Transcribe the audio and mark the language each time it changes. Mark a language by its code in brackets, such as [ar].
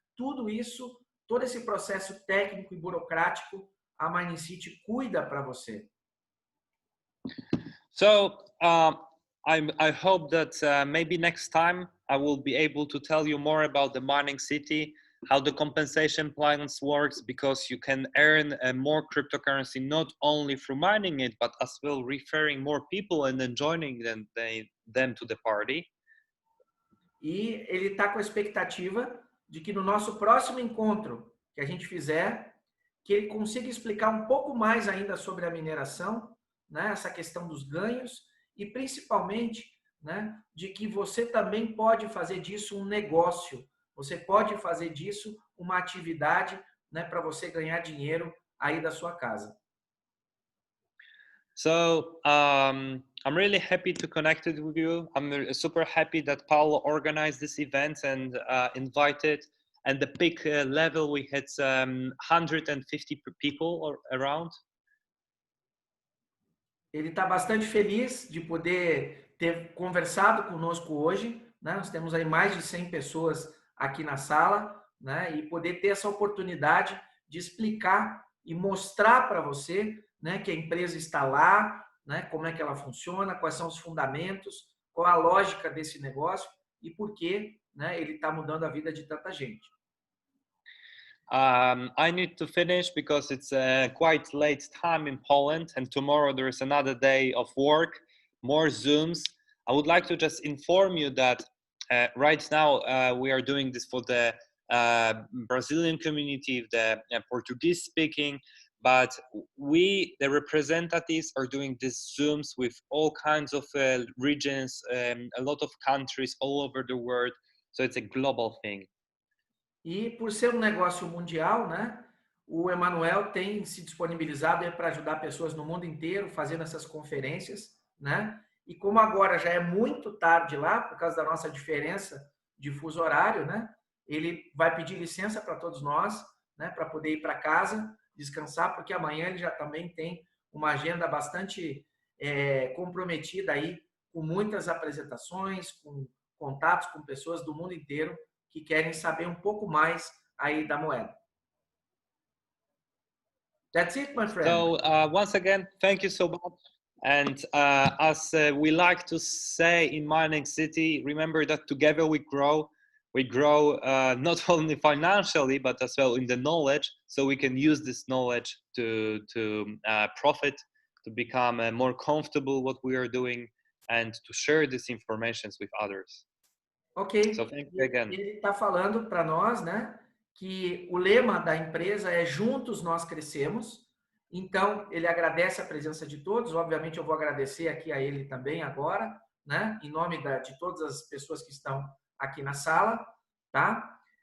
[pt] Tudo isso, todo esse processo técnico e burocrático, a MiningCity cuida para você. [en] So I hope that maybe next time I will be able to tell you more about the MiningCity, how the compensation plans works, because you can earn more cryptocurrency not only through mining it, but as well referring more people and then joining them to the party. [pt] E ele está com a expectativa de que no nosso próximo encontro que a gente fizer, que ele consiga explicar um pouco mais ainda sobre a mineração, né, essa questão dos ganhos e principalmente, né, de que você também pode fazer disso um negócio. Você pode fazer disso uma atividade, né, para você ganhar dinheiro aí da sua casa. [en] So I'm really happy to connect with you. I'm super happy that Paulo organized this event and invited. And the peak level, we had 150 people around. [pt] Ele está bastante feliz de poder ter conversado conosco hoje, né? Nós temos aí mais de 100 pessoas aqui na sala, né? E poder ter essa oportunidade de explicar e mostrar para você, né, que a empresa está lá, né, como é que ela funciona, quais são os fundamentos, qual a lógica desse negócio e por que, né, ele está mudando a vida de tanta gente. [en] I need to finish because it's quite late time in Poland and tomorrow there is another day of work, more Zooms. I would like to just inform you that right now we are doing this for the Brazilian community, the Portuguese speaking, but we, the representatives, are doing these Zooms with all kinds of regions, a lot of countries all over the world. So it's a global thing. [pt] E por ser um negócio mundial, né, o Emanuel tem se disponibilizado para ajudar pessoas no mundo inteiro fazendo essas conferências, né? E como agora já é muito tarde lá, por causa da nossa diferença de fuso horário, né? Ele vai pedir licença para todos nós, né, para poder ir para casa, descansar, porque amanhã ele já também tem uma agenda bastante comprometida aí, com muitas apresentações, com contatos com pessoas do mundo inteiro que querem saber um pouco mais aí da moeda. [en] That's it, my friend. So once again, thank you so much. And as we like to say in MiningCity, remember that together we grow. We grow not only financially, but as well in the knowledge. So we can use this knowledge to profit, to become more comfortable what we are doing, and to share these informations with others. Ok. So thank you again. [pt] Ele está falando para nós, né, que o lema da empresa é juntos nós crescemos. Então, ele agradece a presença de todos. Obviamente, eu vou agradecer aqui a ele também agora, né, em nome de todas as pessoas que estão aqui na sala, tá?